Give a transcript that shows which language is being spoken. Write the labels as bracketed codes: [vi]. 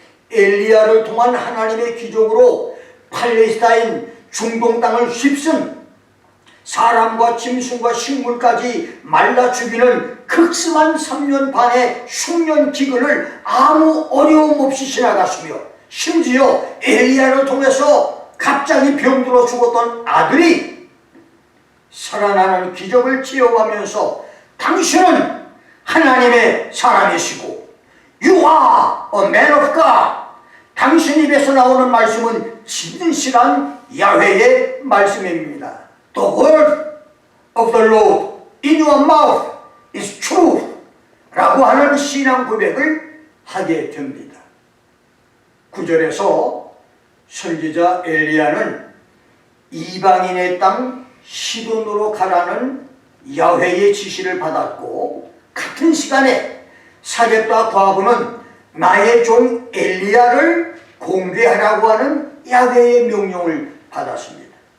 [ko] 엘리야를 통한 하나님의 기적으로 팔레스타인 중동 땅을 휩쓴 사람과 짐승과 식물까지 말라 죽이는 극심한 3년 반의 흉년 기근을 아무 어려움 없이 지나갔으며, 심지어 엘리야를 통해서 갑자기 병들어 죽었던 아들이 살아나는 기적을 체험하면서 당신은 하나님의 사람이시고 [en] You are a man of God, [ko] 당신 입에서 나오는 말씀은 진실한 야훼의 말씀입니다. [en] The word of the Lord in your mouth is truth [ko] 라고 하는 신앙 고백을 하게 됩니다. 9절에서 선지자 엘리야는 이방인의 땅 시돈으로 가라는 야훼의 지시를 받았고, 같은 시간에 사렙다 과부는 나의 종 엘리야를 공개하라고 하는 야훼의 명령을 받았습니다.